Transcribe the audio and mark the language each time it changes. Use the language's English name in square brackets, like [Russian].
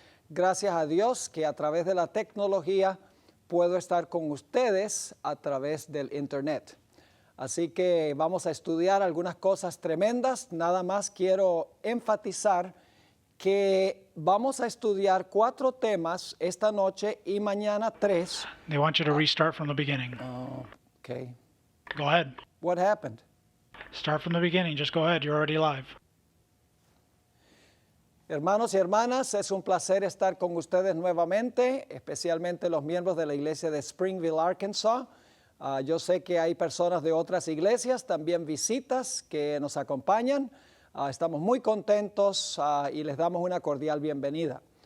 [Spanish] Gracias a Dios que a través de la tecnología puedo estar con ustedes a través del Internet. Así que vamos a estudiar algunas cosas tremendas. Nada más quiero enfatizar que vamos a estudiar 4 temas esta noche y mañana 3. [English] They want you to restart from the beginning. Oh, okay. Go ahead. What happened? Start from the beginning. Just go ahead. You're already live. [Spanish] Hermanos y hermanas, es un placer estar con ustedes nuevamente, especialmente los miembros de la iglesia de Springville, Arkansas. Yo sé que hay personas de otras iglesias, también visitas que nos acompañan. Estamos muy contentos y les damos una cordial bienvenida.